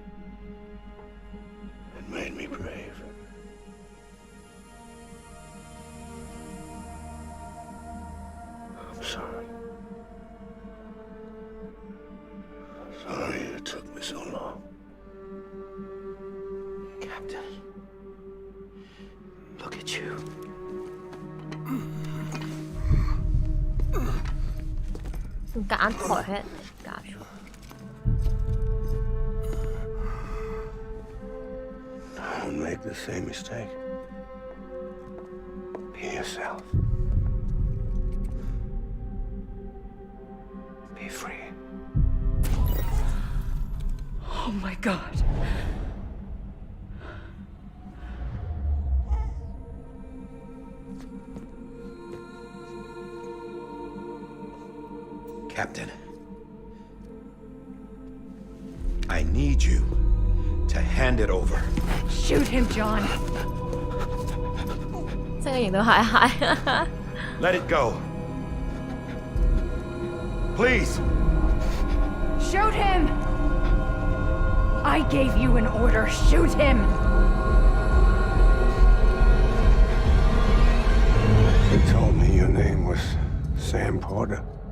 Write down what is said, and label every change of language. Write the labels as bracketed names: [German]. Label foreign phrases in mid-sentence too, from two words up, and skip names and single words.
[English] It made me brave. I'm sorry. Sorry it took me so long. Captain, look at you. [Cantonese] 夾硬抬起人哋夾住。 [English] Don't make the same mistake. Be yourself. Be free. Oh my God. Captain, I need you to hand it over. Shoot him, John. [Cantonese] 即係型到蟹蟹。 [English] Let it go. Please. Shoot him! I gave you an order. Shoot him! They told me your name was Sam Porter.